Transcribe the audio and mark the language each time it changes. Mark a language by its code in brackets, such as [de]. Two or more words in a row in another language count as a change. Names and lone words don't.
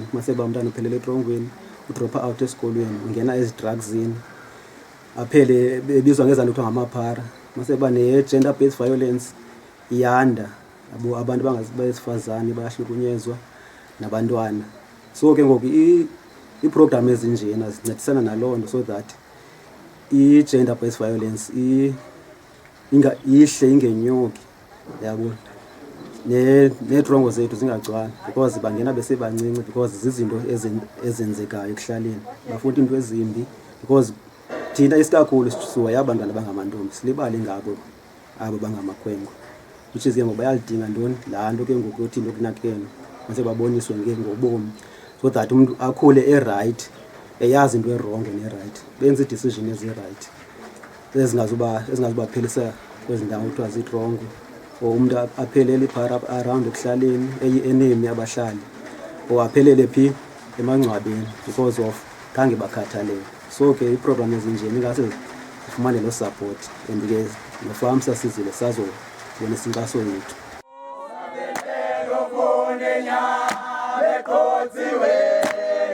[xh] Maseba umntana uphelele etrongweni, udropa out esikolweni, ungena ezidrugsini, aphele ebizwa ngezanto kuthiwa ngamaphara. Maseba ne- [en] gender based violence [xh] iyanda, abantu besifazane bayahlukunyezwa nabantwana. So ke ngoku i-program ezinjena zincedisana naloo nto [en] so that i-gender based violence [xh] ihle ingenyuki, yabo, neetrongo zethu zingagcwali because bangena besebancinci because zizinto ezenzekayo ekuhlaleni, bafunda into ezimbi because thina isikakhulu sihoya abantwana bangamantombi, silibale ngabo abo bangamakhwenkwe, [en] which is [xh] ke ngoku bayalidinga ntoni laa nto ke ngoku yothi into kunakeni mase baboniswe ngobomi [en] so that [xh] umuntu akhule e-right, eyazi into erongo ne-right, benze ii-decision ezi-right ezingazubaphelisa kwezi ndawo kuthiwa ziitrongo, or umntu aphelele iphara around ekuhlaleni eyi-enemy abahlali, or aphelele phi emangcwabeni [en] because of [xh] khange bakhathalele. So ke iiprogram ezinjeni ingase zifumane loo support and ke noFAMSA sizile sazobonisa inkxaso yethu. Beqothiwe